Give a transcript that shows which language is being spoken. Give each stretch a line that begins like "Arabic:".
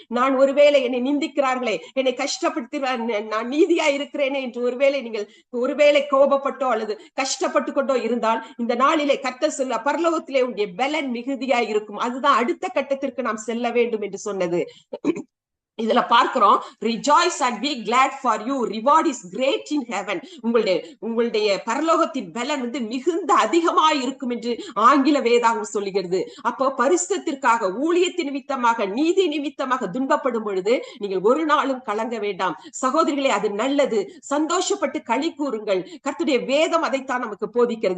Tamil: நான் ஒருவேளை என்னை நிந்திக்கிறார்களே, என்னை கஷ்டப்படுத்த நான் நீதியா இருக்கிறேனே என்று ஒருவேளை கோபப்பட்டோ அல்லது கஷ்டப்பட்டு கொண்டோ இருந்தால், இந்த நாளிலே கர்த்தர் சொல்ல பரலோகத்திலே உடைய பலன் மிகுதியா இருக்கும். அதுதான் அடுத்த கட்டத்திற்கு நாம் செல்ல வேண்டும் என்று சொன்னது. இதுல பார்க்கிறோம்,
English: rejoice and be glad for you, reward is great in heaven.
Tamil: உங்களுடைய பரலோகத்தின் பலன் மிகுந்த அதிகமாய் இருக்கும் என்று ஆங்கில வேதாகம் சொல்லுகிறது. அப்போ பரிசுத்தத்திற்காக, ஊழியத்தின் நிமித்தமாக, நீதி நிமித்தமாக துன்பப்படும் பொழுது நீங்கள் ஒரு நாளும் கலங்க வேண்டாம் சகோதரிகளே. அது நல்லது. சந்தோஷப்பட்டு களி கூறுங்கள். கர்த்தருடைய வேதம் அதைத்தான் நமக்கு போதிக்கிறது.